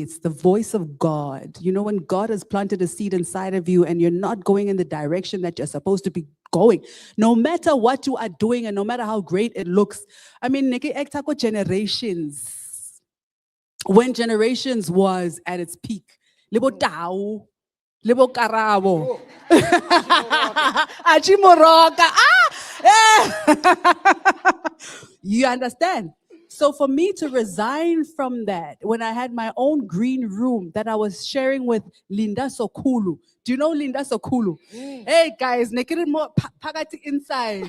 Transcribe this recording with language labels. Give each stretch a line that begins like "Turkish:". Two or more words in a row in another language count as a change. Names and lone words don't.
English: It's the voice of God. You know, when God has planted a seed inside of you and you're not going in the direction that you're supposed to be going, no matter what you are doing and no matter how great it looks. I mean, generations. When generations was at its peak, libo tau, libo karabo, achimoroka. You understand? So for me to resign from that, when I had my own green room that I was sharing with Linda Sokulu. Do you know Linda Sokulu? Hey guys, naked more pagati inside.